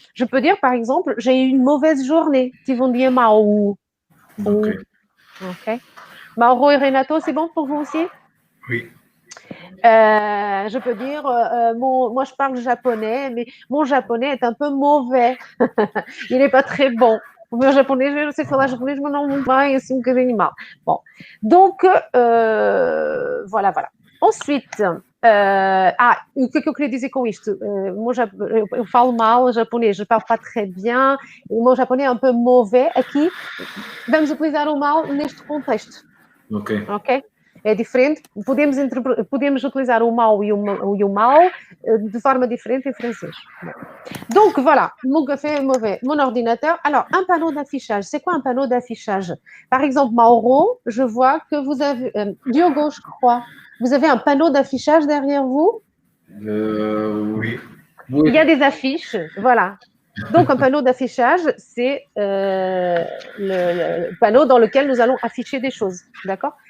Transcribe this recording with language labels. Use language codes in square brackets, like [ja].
[fr] Je peux dire, par exemple, j'ai eu une mauvaise journée. [pt] Tive um dia mau. Ok. Ok. [fr] Mauro et Renato, c'est bon pour vous aussi? Oui. Je peux dire, moi je parle japonais, mais mon japonais est un peu mauvais. Il n'est pas très bon. [pt] O meu japonês, eu sei falar japonês, mas não muito bem, assim um bocadinho mal. Bom, [fr] donc, voilà. Ensuite, [pt] o que é que eu queria dizer com isto? Eu falo mal japonês, [fr] je parle pas très bien, [pt] o meu japonês é um [fr] peu mauvais. [pt] Aqui, vamos utilizar o mal neste contexto. Ok? É diferente, podemos utilizar o mal e o mal de forma différente em francês. [fr] Donc voilà, mon café est mauvais, mon ordinateur. Alors, un panneau d'affichage, c'est quoi un panneau d'affichage? Par exemple, Mauro, je vois que vous avez, Diogo, je crois, vous avez un panneau d'affichage derrière vous? Oui. Il y a des affiches, voilà. Donc, un panneau d'affichage, c'est le panneau dans lequel nous allons afficher des choses, d'accord?